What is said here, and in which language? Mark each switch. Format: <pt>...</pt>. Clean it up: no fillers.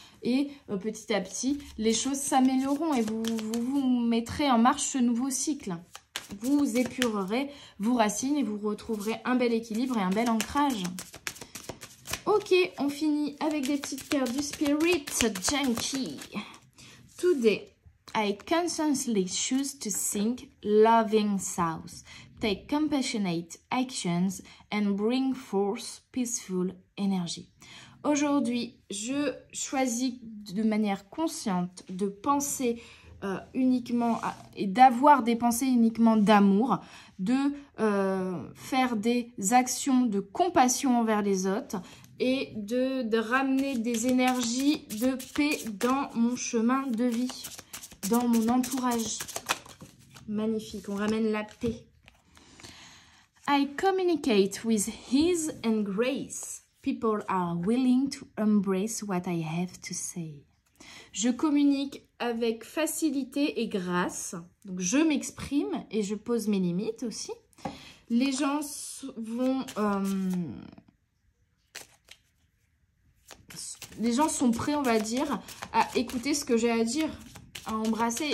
<fr>Et petit à petit, les choses s'amélioreront et vous mettrez en marche ce nouveau cycle. Vous épurerez vos racines et vous retrouverez un bel équilibre et un bel ancrage. Ok, on finit avec des petites cartes du Spirit Junkie.</fr> <en>Today, I consciously choose to think loving thoughts, take compassionate actions and bring forth peaceful energy.</en> <fr>Aujourd'hui, je choisis de manière consciente de penser uniquement et d'avoir des pensées uniquement d'amour, de faire des actions de compassion envers les autres et de ramener des énergies de paix dans mon chemin de vie, dans mon entourage. Magnifique, on ramène la paix.</fr> <en>I communicate with ease and grace. People are willing to embrace what I have to say.</en> <fr>Je communique avec facilité et grâce. Donc, je m'exprime et je pose mes limites aussi. Les gens sont prêts, on va dire, à écouter ce que j'ai à dire, à embrasser.</fr>